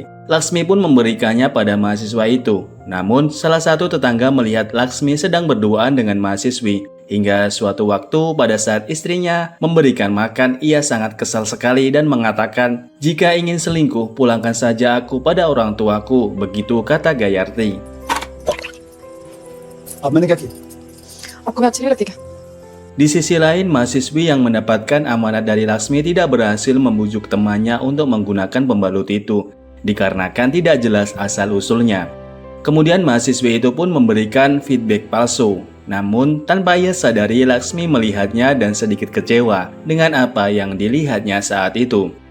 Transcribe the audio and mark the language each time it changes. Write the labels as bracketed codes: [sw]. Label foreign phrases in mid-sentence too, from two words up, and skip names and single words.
[id] Laksmi pun memberikannya pada mahasiswa itu. Namun salah satu tetangga melihat Laksmi sedang berduaan dengan mahasiswi. Hingga suatu waktu pada saat istrinya memberikan makan, ia sangat kesal sekali dan mengatakan, "Jika ingin selingkuh, pulangkan saja aku pada orang tuaku." Begitu kata Gayarti. [hi] अब मैंने क्या किया? आपको मैं अच्छी नहीं लगती क्या? [id] Di sisi lain, mahasiswi yang mendapatkan amanat dari Laksmi tidak berhasil membujuk temannya untuk menggunakan pembalut itu, dikarenakan tidak jelas asal-usulnya. Kemudian mahasiswi itu pun memberikan feedback palsu. Namun, tanpa ia sadari, Laksmi melihatnya dan sedikit kecewa dengan apa yang dilihatnya saat itu.